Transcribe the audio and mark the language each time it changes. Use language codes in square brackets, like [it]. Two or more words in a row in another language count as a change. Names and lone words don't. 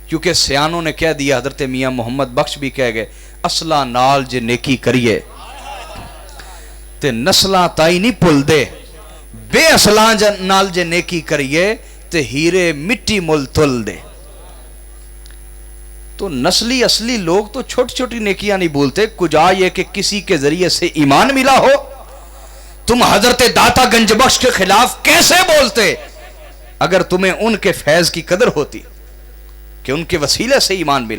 [ur] کیونکہ سیانوں نے کہہ دیا, حضرت میاں محمد بخش بھی کہہ گئے, [pa] اصلہ نال جے نیکی کریے تے نسلاں تائی نہیں پل دے, بے اصلاں نال جے نیکی کریے تے ہیرے مٹی مل تل دے. [ur] تو نسلی اصلی لوگ تو چھوٹی چھوٹی نیکیاں نہیں بولتے, کجا یہ کہ کسی کے ذریعے سے ایمان ملا ہو. تم حضرت داتا گنج بخش کے خلاف کیسے بولتے اگر تمہیں ان کے فیض کی قدر ہوتی کہ ان کے وسیلے سے ایمان ملا؟